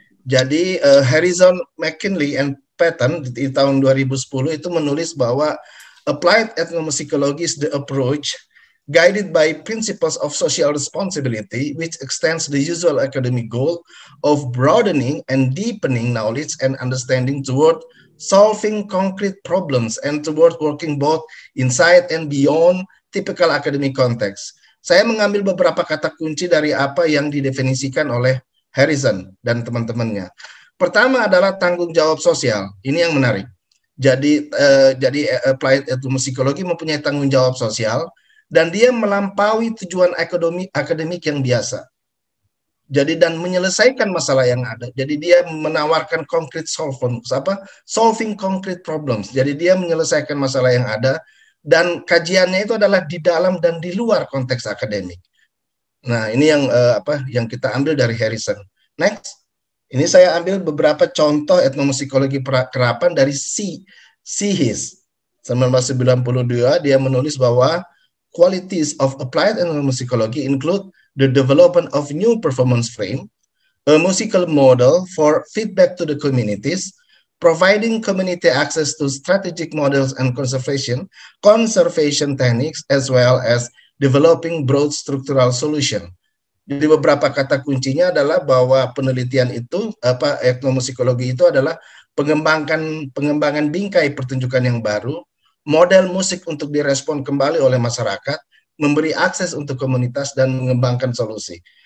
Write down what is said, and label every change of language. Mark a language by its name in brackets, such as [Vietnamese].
[Indonesian] Jadi Harrison, McKinley and Patton di tahun 2010 itu menulis bahwa [English] applied ethnomusicology is the approach guided by principles of social responsibility, which extends the usual academic goal of broadening and deepening knowledge and understanding toward solving concrete problems and toward working both inside and beyond typical academic context. [Indonesian] Saya mengambil beberapa kata kunci dari apa yang didefinisikan oleh Harrison dan teman-temannya. Pertama adalah tanggung jawab sosial. Ini yang menarik. Jadi applied etnomusikologi mempunyai tanggung jawab sosial dan dia melampaui tujuan akademik yang biasa. Jadi dan menyelesaikan masalah yang ada. Jadi dia menawarkan [English] concrete solving concrete problems. [Indonesian] Jadi dia menyelesaikan masalah yang ada dan kajiannya itu adalah di dalam dan di luar konteks akademik. Nah, ini yang kita ambil dari Harrison. Next. Ini saya ambil beberapa contoh etnomusikologi terapan dari Seehes. 1992 dia menulis bahwa [English] qualities of applied etnomusicology include the development of new performance frame, a musical model for feedback to the communities, providing community access to strategic models and conservation techniques, as well as developing broad structural solution. [Indonesian] Jadi beberapa kata kuncinya adalah bahwa penelitian itu etnomusikologi itu adalah pengembangan bingkai pertunjukan yang baru, model musik untuk direspon kembali oleh masyarakat, memberi akses untuk komunitas dan mengembangkan solusi.